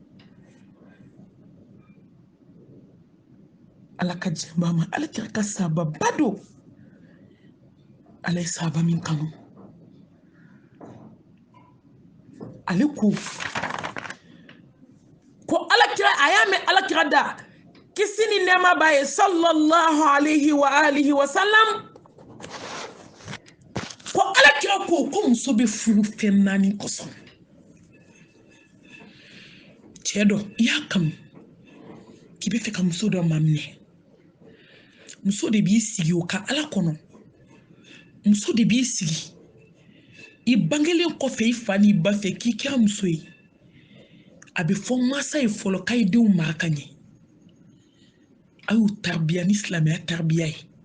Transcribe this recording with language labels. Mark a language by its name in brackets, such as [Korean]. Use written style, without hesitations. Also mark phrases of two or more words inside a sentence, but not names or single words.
[Bambara] ala ka jɛnba ma ala kira ka sahaba ba don ala ye sahaba min kanu ale ko ala kira a y'a mɛn ala kira da kisi ni nɛɛma b'a ye [Arabic] صلى الله عليه وعلى آله وسلم [Bambara] ko ala kira ko muso bɛ furu fɛn naani kosɔn cɛ dɔ i y'a kanu k'i bɛ fɛ ka muso dɔ maminɛ muso de b'i sigi o ka ala kɔnɔ muso de b'i sigi i bangelen kɔfɛ i fa n'i ba fɛ k'i kɛra muso ye a bɛ fɔ masa ye fɔlɔ k'a ye denw mara ka ɲɛ a y'u taribiya ni silamɛya taribiya ye